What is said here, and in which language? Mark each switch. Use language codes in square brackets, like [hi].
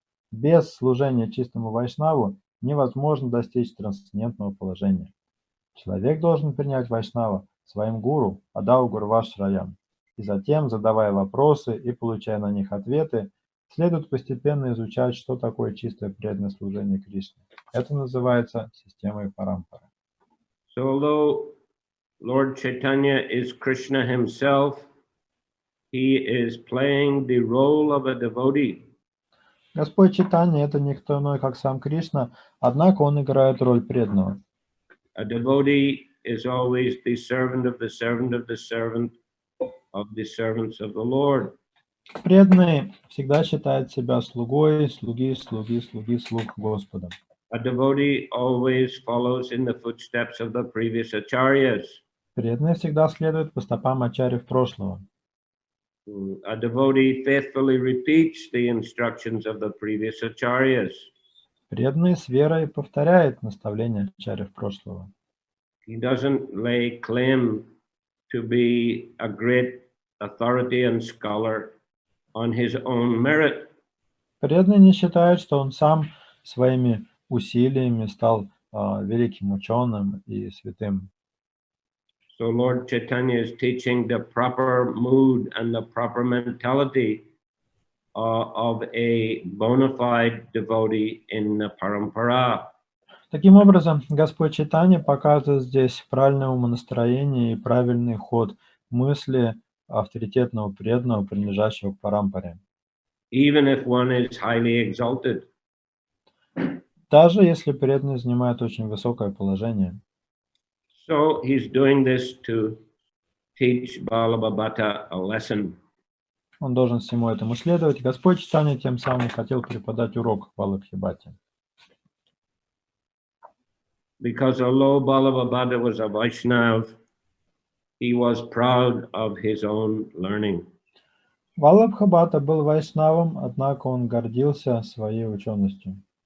[ru] Без служения чистому Вайшнаву невозможно достичь трансцендентного положения. Человек должен принять Вайшнава своим гуру, [sa] Адау Гурвашраям, [ru] и затем, задавая вопросы и получая на них ответы, следует постепенно изучать, что такое чистое преданное служение Кришне. Это называется системой парампары. [en] So although Lord Chaitanya is Krishna himself, he is playing the role of a devotee. [ru] Господь Чайтанья – это никто иной, как сам Кришна, однако он играет роль преданного. [en] A devotee is always the servant of the servant of the servant of the servants of the Lord. [ru] Преданный всегда считает себя слугой, слуг Господа. [en] A devotee always follows in the footsteps of the previous acharyas. [ru] Преданный всегда следует по стопам ачарьев прошлого. [en] A devotee faithfully repeats the instructions of the previous acharyas. [ru] Преданный с верой повторяет наставления ачарьев прошлого. [en] He doesn't lay claim to be a great authority and scholar on his own merit. [ru] Преданный не считает, что он сам своими усилиями стал великим ученым и святым. [en] So Lord Chaitanya is teaching the proper mood and the proper mentality of a bona fide devotee in the parampara. [ru] Таким образом, Господь Чайтанья показывает здесь правильное умонастроение и правильный ход мысли авторитетного преданного, принадлежащего к парампаре. [en] Even if one is highly exalted. [ru] Даже если преданный занимает очень высокое положение. [en] So he's doing this to teach Balabhabata a lesson. [ru] Он должен всему этому следовать. Господь Чайтанья тем самым хотел преподать урок Балабхибате. [en] Because although Balabhabata was a Vaishnava, he was proud of his own learning. [ru] Валабхабата был вайшнавом, однако он гордился своей ученостью.